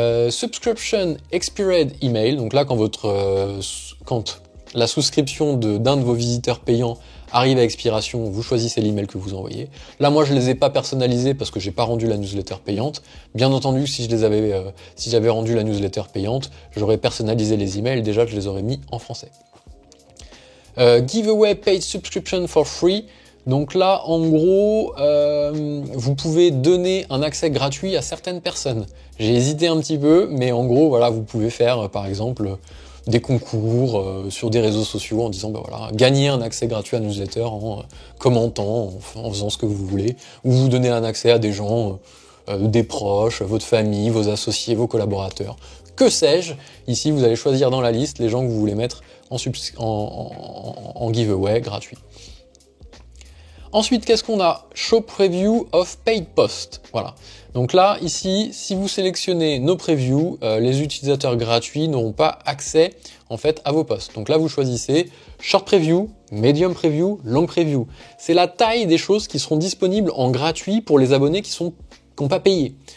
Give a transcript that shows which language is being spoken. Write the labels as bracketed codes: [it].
[en] Subscription Expired Email, [fr] donc là quand la souscription d'un de vos visiteurs payants arrive à expiration, vous choisissez l'email que vous envoyez. Là moi je les ai pas personnalisés parce que j'ai pas rendu la newsletter payante. Bien entendu si j'avais rendu la newsletter payante, j'aurais personnalisé les emails, déjà je les aurais mis en français. [en] Giveaway paid subscription for free. [fr] Donc là, en gros, vous pouvez donner un accès gratuit à certaines personnes. J'ai hésité un petit peu, mais en gros, voilà, vous pouvez faire, par exemple, des concours sur des réseaux sociaux en disant, bah voilà, gagner un accès gratuit à la newsletter en commentant, en faisant ce que vous voulez, ou vous donner un accès à des gens, des proches, votre famille, vos associés, vos collaborateurs. Que sais-je? Ici, vous allez choisir dans la liste les gens que vous voulez mettre en giveaway gratuit. Ensuite, qu'est-ce qu'on a? [en] Show Preview of Paid Post. [fr] Voilà. Donc là, ici, si vous sélectionnez nos previews, les utilisateurs gratuits n'auront pas accès en fait à vos posts. Donc là, vous choisissez Short Preview, Medium Preview, Long Preview. C'est la taille des choses qui seront disponibles en gratuit pour les abonnés qui n'ont pas payé.